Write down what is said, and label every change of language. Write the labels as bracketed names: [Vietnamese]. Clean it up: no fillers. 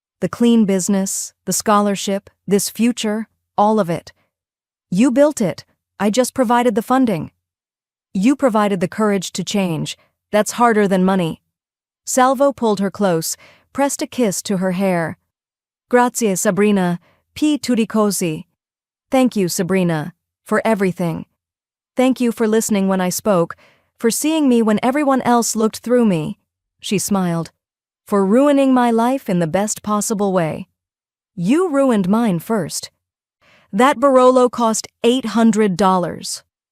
[English] The clean business, the scholarship, this future, all of it. You built it. I just provided the funding. You provided the courage to change. That's harder than money." Salvo pulled her close, pressed a kiss to her hair. [Sicilian] "Grazie, Sabrina, p tutti così." [English] Thank you, Sabrina, for everything. Thank you for listening when I spoke, for seeing me when everyone else looked through me. She smiled. For ruining my life in the best possible way. You ruined mine first. That Barolo cost $800.